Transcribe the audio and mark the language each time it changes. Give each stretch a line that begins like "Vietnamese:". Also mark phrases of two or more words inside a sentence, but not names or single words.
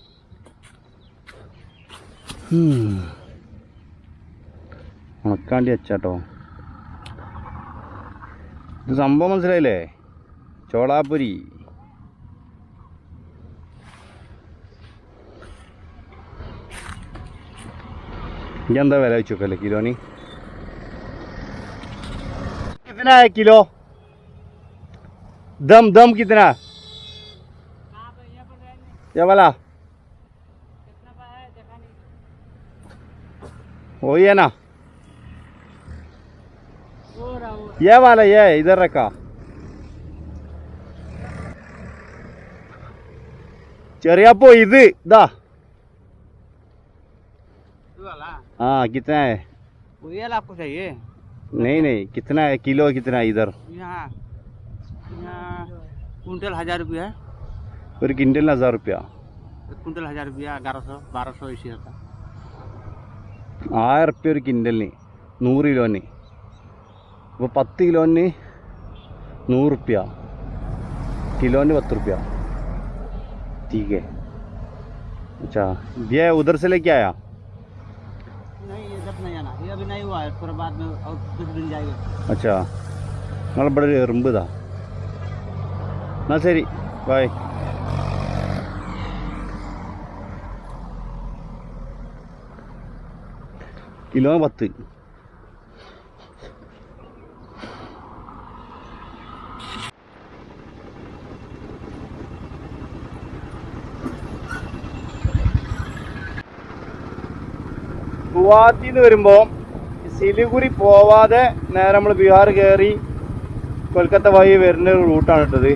Malayalam: ഉണക്കാണ്ടി വെച്ചാട്ടോ. ഇത് സംഭവം മനസ്സിലായില്ലേ? ചോളാപ്പൊരി. എന്താ വില വെച്ച് നോക്കല്ലേ കിലോന്?
Hindi: कितना है किलो? दम कितना? ये वाला वही है ना? ये वाला ये इधर रखा.
Malayalam: ചെറിയപ്പോ ഇത് ഇതാ.
Hindi: हाँ कितना है? ये आपको चाहिए? नहीं कितना है किलो? कितना है इधर? यहाँ कुंटल 1000 रुपया है.
Malayalam: ഒരു കിൻഡലിന് 1000 रुपया.
Hindi: एक कुंटल 1000 रुपया 1100 1200 ऐसे होता 1000 रुपये
Malayalam: ഒരു കിൻഡലിന് 100 കിലോന് അപ്പോൾ 10 കിലോന്
Hindi: 100 रुपया किलोന് 10 रुपया ठीक है अच्छा ये उधर से लेके आया नहीं ये जब नहीं आना ये अभी नहीं हुआ है थोड़ा बाद में और कुछ दिन जाएगा
Malayalam: अच्छा നമ്മളിവിടെ ഒരു എറുമ്പ് ഇതാ എന്നാൽ ശരി ബൈ കിലോ 10 ഗുവാഹത്തിയിൽ നിന്ന് വരുമ്പോൾ സിലിഗുരി പോവാതെ നേരെ നമ്മൾ ബീഹാർ കയറി കൊൽക്കത്ത വഴി വരുന്ന ഒരു റൂട്ടാണ് ഇട്ടത്.